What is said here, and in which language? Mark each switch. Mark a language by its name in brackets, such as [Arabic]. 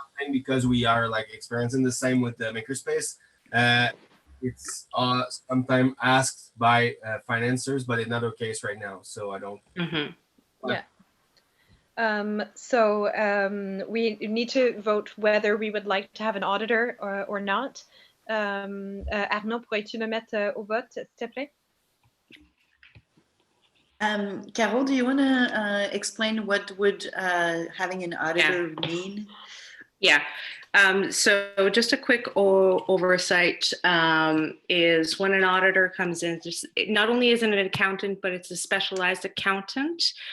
[English] Because we are like experiencing the same with the makerspace, it's sometimes asked by financiers, but it's not our case right now. So I don't. Yeah. So we need to vote whether we would like to have an auditor or not. [French] Arnaud, pourrais-tu me mettre au vote, s'il te plaît? [English] Carol, do you want to explain what would having an auditor mean? Yeah. So just a quick oversight is when an auditor comes in, not only is it an accountant, but it's a specialized accountant.